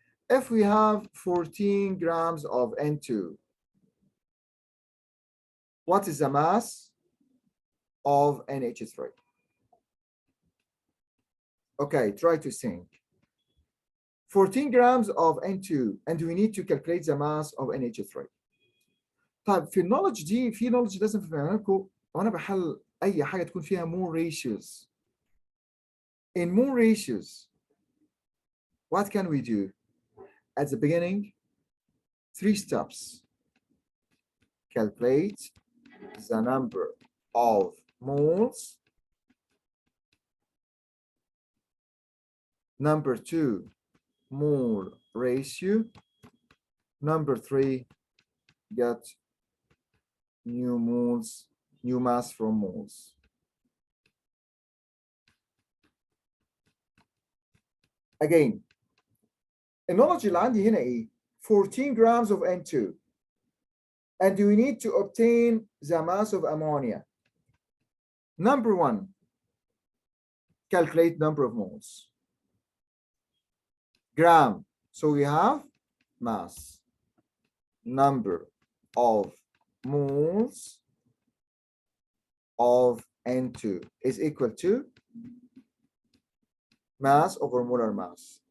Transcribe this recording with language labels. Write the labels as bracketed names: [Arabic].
[English] If we have 14 grams of N2, what is the mass of NH3? Okay, try to think. 14 grams of N2, and we need to calculate the mass of NH3. [Arabic] طيب في النولج دي في نولج لازم تفهمها لكم وانا بحل اي حاجه تكون فيها [English] more ratios. In more ratios, what can we do? At the beginning, 3 steps. Calculate the number of moles. Number 2, mole ratio. Number 3, get new moles, new mass from moles. Again, [Arabic] النولج اللي عندي هنا ايه؟ [English] 14 grams of N2. And we need to obtain the mass of ammonia. Number 1, calculate number of moles. Gram, so we have mass. Number of moles of N2 is equal to mass over molar mass.